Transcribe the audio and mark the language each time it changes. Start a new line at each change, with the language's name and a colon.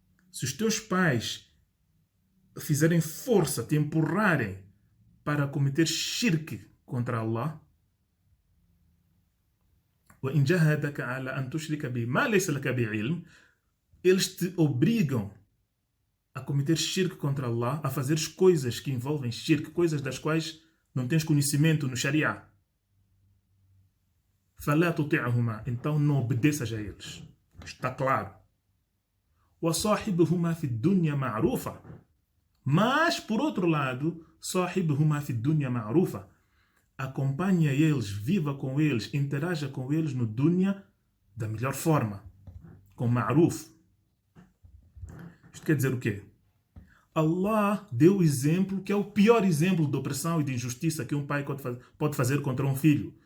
Portuguese: Se os teus pais fizerem força, te empurrarem para cometer shirk contra Allah,
Arabic: وَإِنْ جَاهَدَاكَ عَلَىٰ أَنْ تُشْرِكَ بِمَا لَيْسَ لَكَ بِهِ عِلْمٌ,
Portuguese: eles te obrigam a cometer shirk contra Allah, a fazer coisas que envolvem shirk, coisas das quais não tens conhecimento no Sharia.
Arabic: فَلَا تُطِعْهُمَا.
Portuguese: Então não obedeças a eles. Está claro.
Arabic: وَصَاحِبْهُمَا فِي الدُّنْيَا مَعْرُوفًا.
Portuguese: Mas, por outro lado,
Arabic: صاحبهما في الدنيا معروفة.
Portuguese: Acompanha eles, viva com eles, interaja com eles no dunya da melhor forma, com ma'ruf. Isto quer dizer o quê? Allah deu o exemplo que é o pior exemplo de opressão e de injustiça que um pai pode fazer contra um filho.